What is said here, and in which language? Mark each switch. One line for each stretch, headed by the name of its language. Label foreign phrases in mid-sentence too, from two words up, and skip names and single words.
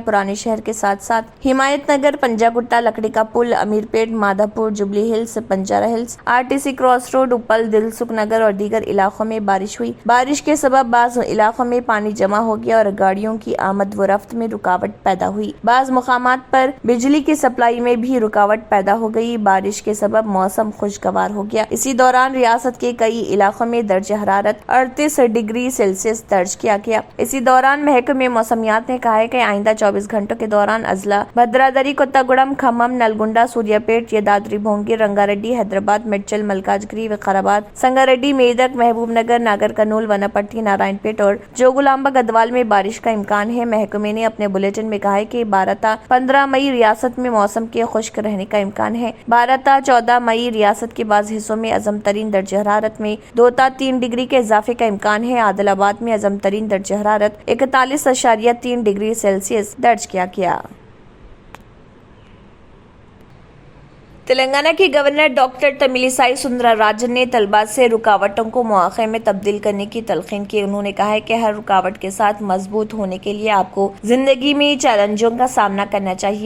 Urdu: پرانے شہر کے ساتھ ساتھ حمایت نگر، پنجا گٹا، لکڑی کا پل، امیر پیٹ، مادھا پور، جبلی ہلز، بنجارہ ہلز، RTC کراس روڈ، اپل، دلسکھ نگر اور دیگر علاقوں میں بارش ہوئی۔ بارش کے سبب بعض علاقوں میں پانی جمع ہو گیا اور گاڑیوں کی آمد و رفت میں رکاوٹ پیدا ہوئی۔ بعض مقامات پر بجلی کی سپلائی میں بھی رکاوٹ پیدا ہو گئی۔ بارش کے سبب موسم خوشگوار ہو گیا۔ اسی دوران ریاست کے کئی علاقوں میں درجہ حرارت 38 ڈگری سیلسیس درج کیا گیا۔ اسی دوران محکمہ موسمیات نے کہا ہے کہ آئندہ 24 گھنٹوں کے دوران اضلاع بھدرادری، کوتاگوڑم، کھمم، نلگنڈا، سوریا پیٹ، یدادری بھونگی، رنگا ریڈی، حیدرآباد، میڈچل، ملکاجگری، وقارآباد، سنگاریڈی، میدک، محبوب نگر، ناگر کرنول، وناپٹی، نارائن پیٹ اور جوگولامبا گدوال میں بارش کا امکان ہے۔ محکمے نے اپنے بلیٹن میں کہا ہے کہ 12 تا 15 مئی ریاست میں موسم کے خشک رہنے کا امکان ہے۔ 12 تا 14 مئی ریاست کے بعض حصوں میں ازم ترین درجہ حرارت میں 2 تا 3 ڈگری کے اضافے کا امکان ہے۔ عادل آباد میں ازم ترین درجہ حرارت 41.3 ڈگری سیلسیس درج کیا گیا۔ تلنگانہ کے گورنر ڈاکٹر تمیلیسائی سوندرراجن نے طلباء سے رکاوٹوں کو مواقع میں تبدیل کرنے کی تلقین کی۔ انہوں نے کہا ہے کہ ہر رکاوٹ کے ساتھ مضبوط ہونے کے لیے آپ کو زندگی میں چیلنجوں کا سامنا کرنا چاہیے۔